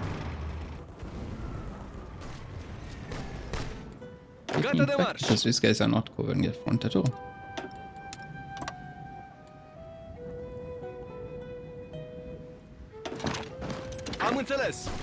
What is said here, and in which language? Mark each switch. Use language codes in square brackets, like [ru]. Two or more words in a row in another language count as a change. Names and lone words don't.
[ro] Gata de marș! [en] Because these guys are not covering the front at all. [ro] Am înțeles!